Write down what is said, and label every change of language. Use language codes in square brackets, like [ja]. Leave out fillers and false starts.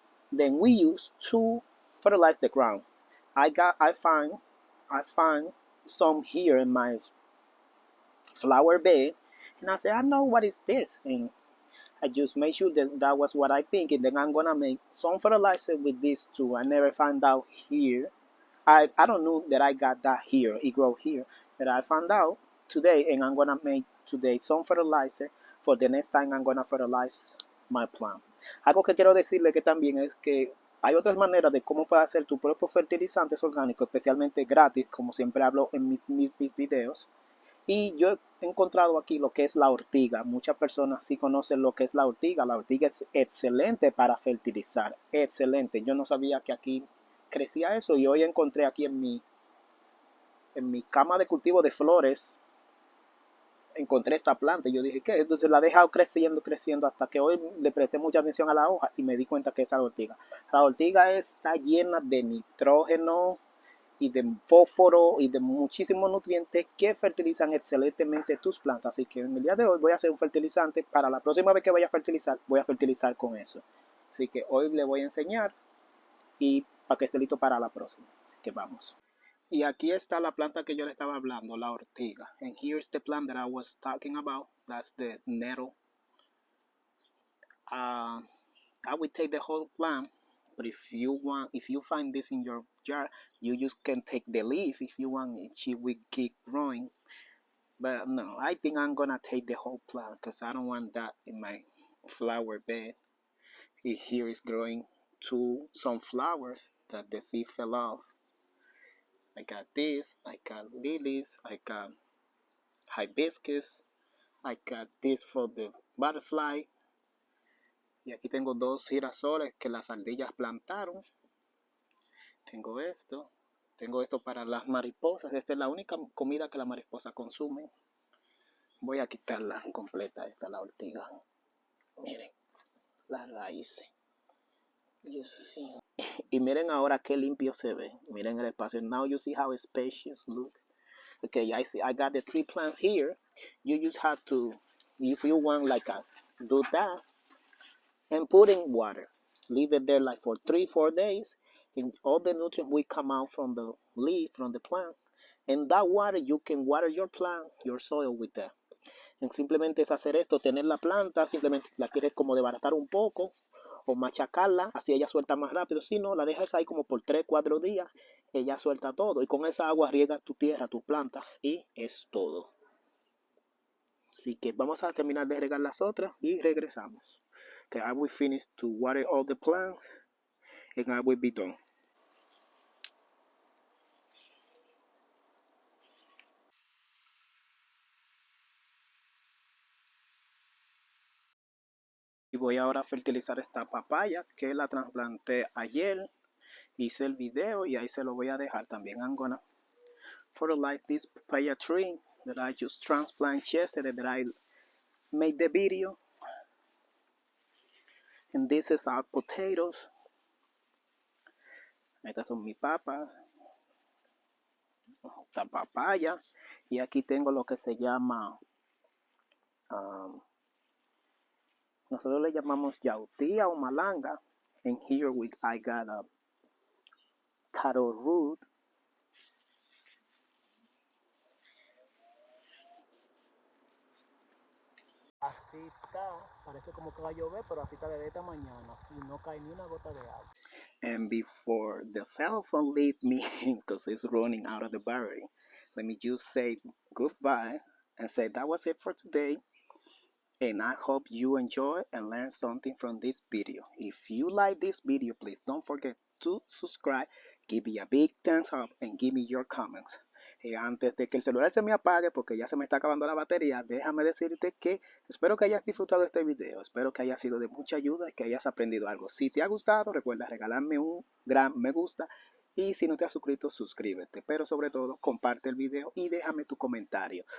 [en] Then we use to fertilize the ground. I find some here in my flower bed, and I say, I know what is this, and I just made sure that that was what I think, and then I'm gonna make some fertilizer with this too. I never found out here. I don't know that I got that here. It grow here, but I found out today, and I'm gonna make today some fertilizer for the next time I'm gonna fertilize my plant. [es] Algo que quiero decirle que también es que hay otras maneras de cómo puedes hacer tu propio fertilizantes orgánicos, especialmente gratis, como siempre hablo en mis videos. Y yo he encontrado aquí lo que es la ortiga. Muchas personas sí conocen lo que es la ortiga. La ortiga es excelente para fertilizar. Excelente. Yo no sabía que aquí crecía eso y hoy encontré aquí en mi cama de cultivo de flores, encontré esta planta y yo dije, ¿qué? Entonces la he dejado creciendo hasta que hoy le presté mucha atención a la hoja y me di cuenta que es la ortiga. La ortiga está llena de nitrógeno y de fósforo y de muchísimos nutrientes que fertilizan excelentemente tus plantas. Así que en el día de hoy voy a hacer un fertilizante. Para la próxima vez que vaya a fertilizar, voy a fertilizar con eso. Así que hoy le voy a enseñar y para que esté listo para la próxima. Así que vamos. Y aquí está la planta que yo le estaba hablando, la ortiga. [en] And here's the plant that I was talking about. That's the nettle. I will take the whole plant. But if you find this in your jar, you just can take the leaf if you want. She will keep growing. But no, I think I'm gonna take the whole plant because I don't want that in my flower bed. Here is growing some flowers that the seed fell off. I got this. I got lilies. I got hibiscus. I got this for the butterfly. [es] Y aquí tengo dos girasoles que las ardillas plantaron. Tengo esto para las mariposas. Esta es la única comida que las mariposas consumen. Voy a quitarla completa, esta la ortiga. Miren, las raíces. Y miren ahora qué limpio se ve. Miren el espacio. [en] Now you see how spacious look. Okay, I got the 3 plants here. You just have to, if you want do that, and put in water. Leave it there like for 3-4 days, and all the nutrients will come out from the leaf, from the plant. And that water, you can water your plant, your soil with that. [es] And simplemente es hacer esto, tener la planta, simplemente la quieres como desbaratar un poco, o machacarla, así ella suelta más rápido. Si no, la dejas ahí como por 3-4 días, ella suelta todo. Y con esa agua riegas tu tierra, tu planta, y es todo. Así que vamos a terminar de regar las otras y regresamos. [en] Okay, I will finish to water all the plants and I will be done. [es] Y voy ahora a fertilizar esta papaya que la trasplanté ayer. Hice el video y ahí se lo voy a dejar también. [en] I'm gonna fertilize this papaya tree that I just transplanted yesterday that I made the video. And this is our potatoes. [es] Estas son mis papas. Esta papaya. Y aquí tengo lo que se llama, nosotros le llamamos yautía o malanga. [en] And here I got a taro root. [es] Así está, parece como que va a llover, pero así está desde esta mañana y no cae ni una gota de agua. [en] And before the cell phone leave me, because it's running out of the battery, let me just say goodbye and say that was it for today. And I hope you enjoy and learn something from this video. If you like this video, please don't forget to subscribe, give me a big thumbs up, and give me your comments. [es] Antes de que el celular se me apague, porque ya se me está acabando la batería, déjame decirte que espero que hayas disfrutado este video, espero que haya sido de mucha ayuda y que hayas aprendido algo. Si te ha gustado, recuerda regalarme un gran me gusta. Y si no te has suscrito, suscríbete. Pero sobre todo, comparte el video y déjame tu comentario.